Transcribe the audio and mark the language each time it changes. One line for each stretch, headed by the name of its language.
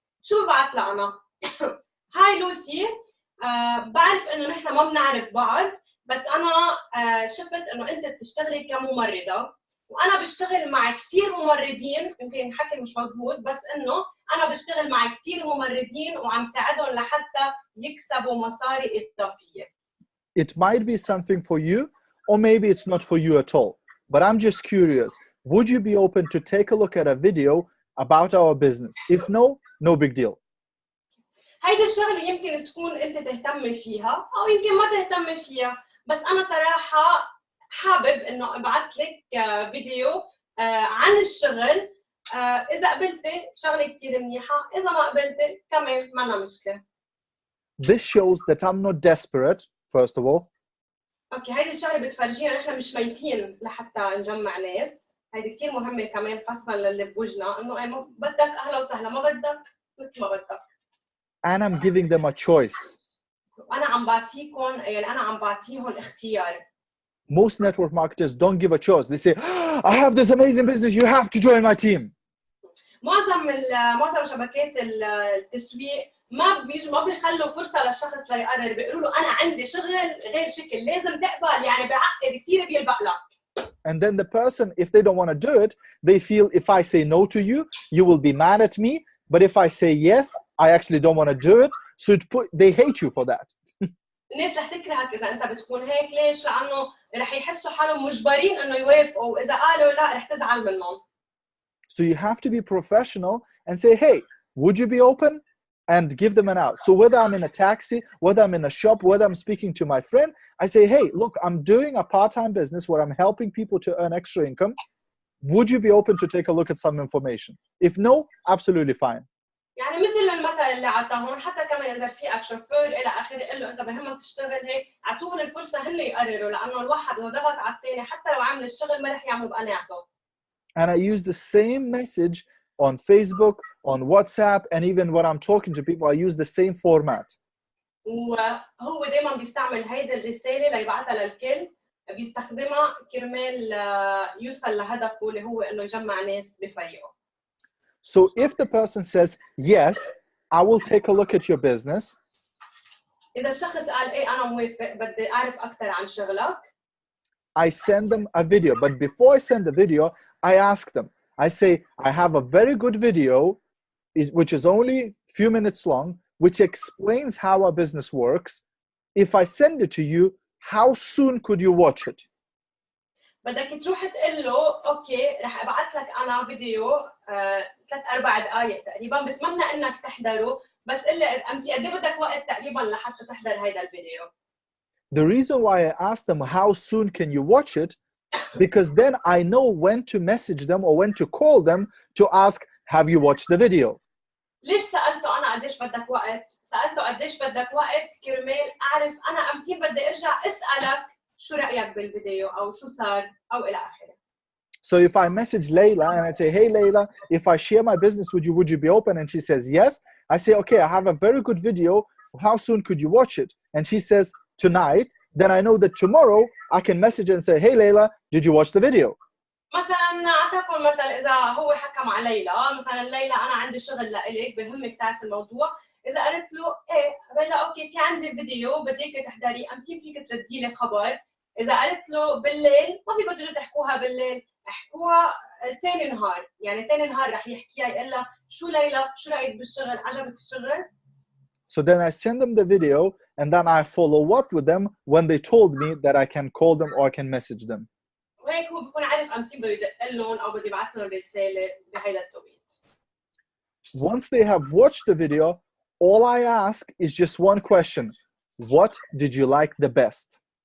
Arabic: شو ببعث لها انا؟ هاي لوسي، بعرف انه نحن ما بنعرف بعض، بس انا شفت انه انت بتشتغلي كممرضه، وانا بشتغل مع كثير ممرضين، يمكن الحكي مش مزبوط، بس انه انا بشتغل مع كثير ممرضين وعم ساعدهم لحتى يكسبوا مصاري اضافيه.
English: It might be something for you, or maybe it's not for you at all. But I'm just curious, would you be open to take a look at a video about our business? If no, no big deal.
Arabic: هيدي الشغله يمكن تكون انت تهتم فيها او يمكن ما تهتم فيها، بس انا صراحه حابب انه ابعث لك فيديو عن الشغل. اذا قبلتي شغله كثير منيحه، اذا ما قبلتي كمان ما لنا مشكله.
English: This shows that I'm not desperate, first of all.
Arabic: اوكي هيدي الشغله بتفرجينا نحن مش ميتين لحتى نجمع ناس. هيدي كثير مهمه كمان خاصه للي بوجنا انه اي بدك اهلا وسهلا ما بدك مثل ما بدك.
English: And I'm giving them a choice.
Arabic: انا عم بعطيكم يعني انا عم بعطيهم اختيار.
English: Most network marketers don't give a choice. They say, I have this amazing business, you have to join my team.
Arabic: معظم شبكات التسويق ما بيخلوا فرصه للشخص ليقرر، بيقولوا له انا عندي شغل غير شكل لازم تقبل، يعني بعقد كثير بيلبق لك.
English: And then the person, if they don't want to do it, they feel if I say no to you, you will be mad at me. But if I say yes, I actually don't want to do it. So they hate you for that.
Arabic: الناس رح تكرهك اذا انت بتكون هيك. ليش؟ لانه رح يحسوا حالهم مجبرين انه يوافقوا، واذا قالوا لا رح تزعل منهم.
English: So you have to be professional and say, hey, would you be open? And give them an out. So whether I'm in a taxi, whether I'm in a shop, whether I'm speaking to my friend, I say, hey, look, I'm doing a part-time business where I'm helping people to earn extra income. Would you be open to take a look at some information? If no, absolutely fine.
Arabic: يعني مثل المثل اللي عطاهم، حتى كمان اذا رفيقك شوفير الى اخره قل له انت بهمك تشتغل هيك، اعطوهم الفرصه هن يقرروا، لانه الواحد اذا ضغط على الثاني حتى لو عمل الشغل ما رح يعملوا بقناعته.
English: And I use the same message on Facebook, on WhatsApp, and even when I'm talking to people, I use the same format.
Arabic: وهو دائما بيستعمل هيدي الرساله ليبعثها للكل، بيستخدمها كرمال يوصل لهدفه اللي هو انه يجمع ناس بفريقه.
English: So if the person says, yes, I will take a look at your business.
Arabic: إذا الشخص قال إيه أنا موافق بدي أعرف أكثر عن شغلك.
English: I send them a video, but before I send the video, I ask them. I say, I have a very good video, which is only a few minutes long, which explains how our business works. If I send it to you, how soon could you watch it?
Arabic: بدك تروح تقول له اوكي رح ابعث لك انا فيديو 3-4 دقائق تقريبا، بتمنى انك تحضره، بس قل لي امتى قد ايه بدك وقت تقريبا لحتى تحضر هيدا الفيديو.
English: The reason why I ask them how soon can you watch it, because then I know when to message them or when to call them to ask, have you watched the video?
Arabic: ليش سألته أنا قديش بدك وقت؟ سألته قديش بدك وقت كرمال أعرف أنا أمتى بدي أرجع أسألك شو رأيك بالفيديو أو شو صار أو إلى آخره.
English: So if I message Layla and I say, hey Layla, if I share my business with you, would you be open? And she says yes. I say, okay, I have a very good video. How soon could you watch it? And she says tonight. Then I know that tomorrow I can message her and say, hey Layla, did you watch the video?
Arabic: مثلا اعطاكم مثل اذا هو حكى مع ليلى، مثلا ليلى انا عندي شغل لإلك بهمك تعرف الموضوع، اذا قلت له ايه بلا اوكي في عندي فيديو بديك تحضري، امتى فيك تردي لي خبر؟ اذا قلت له بالليل ما فيكم تجوا تحكوها بالليل، احكوها ثاني نهار، يعني ثاني نهار رح يحكيها يقول لها شو ليلى شو رايك بالشغل؟ عجبك الشغل؟
English: So then I send them the video and then I follow up with them when they told me that I can call them or I can message them.
Arabic: وهيك هو بيكون عارف امتى بده يدق لهم او بده يبعث لهم رساله بهيدا التوقيت.
English: Once they have watched the video, all I ask is just one question. What did you like the best?